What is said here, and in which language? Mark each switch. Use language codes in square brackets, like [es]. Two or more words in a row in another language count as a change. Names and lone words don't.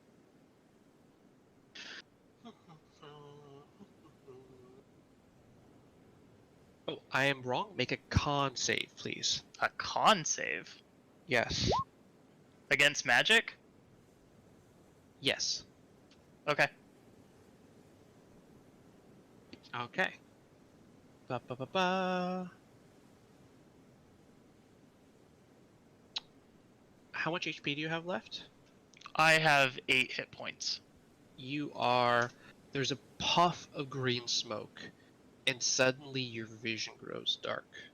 [en] Oh, I am wrong. Make a con save, please. A con save Yes. against magic. Yes. Okay. Okay. Ba ba ba ba. How much HP do you have left? I have 8 hit points. You are. There's a puff of green smoke, and suddenly your vision grows dark.